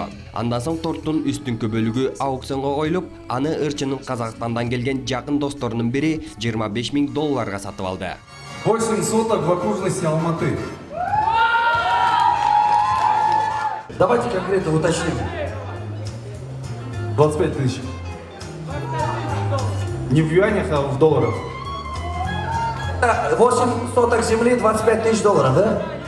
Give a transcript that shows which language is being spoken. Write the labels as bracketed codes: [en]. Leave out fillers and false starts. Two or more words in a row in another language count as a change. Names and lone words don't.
[ky] Андан соң торттун үстүнкү бөлүгү аукционго коюлуп, аны ырчынын Казакстандан келген жакын досторунун бири $25 000 сатып алды. [ru] 8 соток в окружности Алматы. Давайте конкретно уточним. 25 тысяч. Не в юанях, а в долларах. 8 соток земли, $25 000, да?